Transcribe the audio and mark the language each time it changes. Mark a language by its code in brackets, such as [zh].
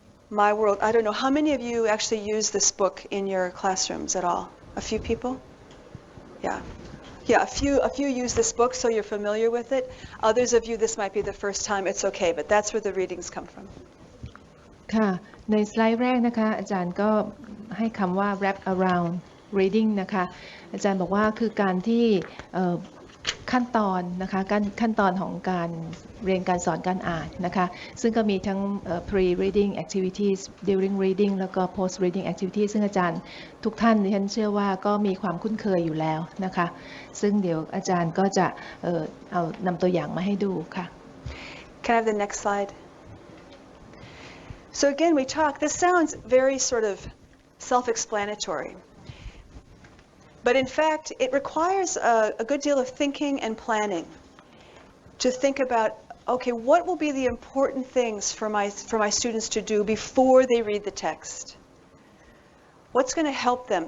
[en] My World. I don't know, how many of you actually use this book in your classrooms at all? A few people? Yeah. Yeah, a few use this book, so you're familiar with it. Others of you, this might be the first time. It's okay, but that's where the readings come from. [th] ค่ะในสไลด์แรกนะคะอาจารย์ก็ให้คำว่า [en] wrap around reading [th] นะคะอาจารย์บอกว่าคือการที่ขั้นตอนนะคะขั้นตอนของการเรียนการสอนการอ่านนะคะซึ่งก็มีทั้ง [en] pre-reading activities during reading [th] แล้วก็ [en] post-reading activities [th] ซึ่งอาจารย์ทุกท่านดิฉันเชื่อว่าก็มีความคุ้นเคยอยู่แล้วนะคะซึ่งเดี๋ยวอาจารย์ก็จะเอานำตัวอย่างมาให้ดูค่ะ [en] Can I have the next slide? So again, this sounds very sort of self-explanatory. But in fact, it requires a good deal of thinking and planning to think about, okay, what will be the important things for my students to do before they read the text? What's going to help them?